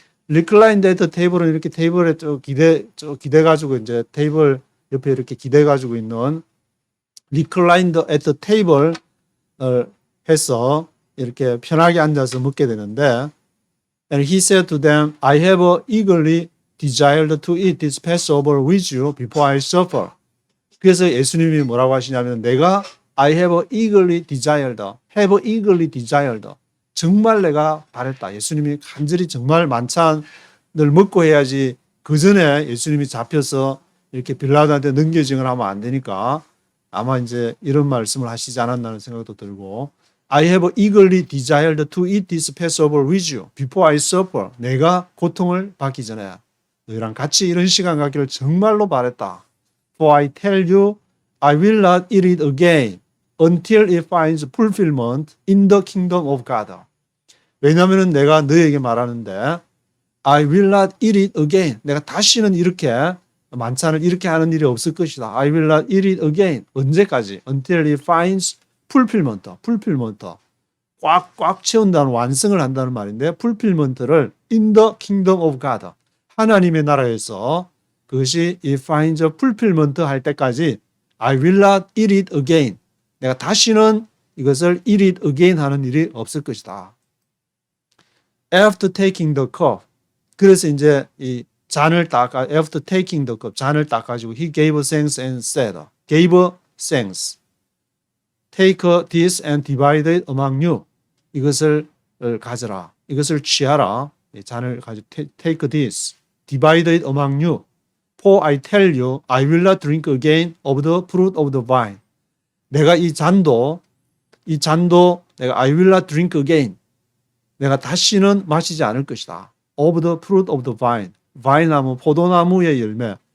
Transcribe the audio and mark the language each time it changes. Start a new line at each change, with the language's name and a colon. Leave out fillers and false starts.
Korean: reclined at the table은 이렇게 테이블에 기대 가지고 이제 테이블 옆에 이렇게 기대 가지고 있는 reclined at the table 해서 이렇게 편하게 앉아서 먹게 되는데
English: and he said to them, I have eagerly desired to eat this Passover with you before I suffer.
Korean: 그래서 예수님이 뭐라고 하시냐면 내가
English: I have eagerly desired, have eagerly desired.
Korean: 정말 내가 바랬다. 예수님이 간절히 정말 만찬을 먹고 해야지 그 전에 예수님이 잡혀서 이렇게 빌라도한테 넘겨징을 하면 안 되니까 아마 이제 이런 말씀을 하시지 않았나는 생각도 들고
English: I have eagerly desired to eat this Passover with you before I suffer.
Korean: 내가 고통을 받기 전에 너희랑 같이 이런 시간 갖기를 정말로 바랬다.
English: For I tell you, I will not eat it again until it finds fulfillment in the kingdom of God.
Korean: 왜냐하면 내가 너에게 말하는데
English: I will not eat it again.
Korean: 내가 다시는 이렇게 만찬을 이렇게 하는 일이 없을 것이다.
English: I will not eat it again.
Korean: 언제까지?
English: Until it finds fulfillment.
Korean: 꽉 채운다는 완성을 한다는 말인데 fulfillment를 in the kingdom of God. 하나님의 나라에서 그것이
English: it finds fulfillment
Korean: 할 때까지
English: I will not eat it again.
Korean: 내가 다시는 이것을
English: eat it again
Korean: 하는 일이 없을 것이다.
English: After taking the cup.
Korean: 그래서 이제 이 잔을
English: after taking the cup,
Korean: 잔을 딱 가지고
English: he gave thanks and said, gave thanks. Take this and divide it among you.
Korean: 이것을 가져라. 이것을 취하라. 이 잔을 가지고
English: take this, divide it among you. For I tell you, I will not drink again of the fruit of the vine.
Korean: 내가 이 잔도 내가
English: I will not drink again.
Korean: 내가 다시는 마시지 않을 것이다.
English: Of the fruit of the vine.
Korean: 바이나무, 포도나무의 열매.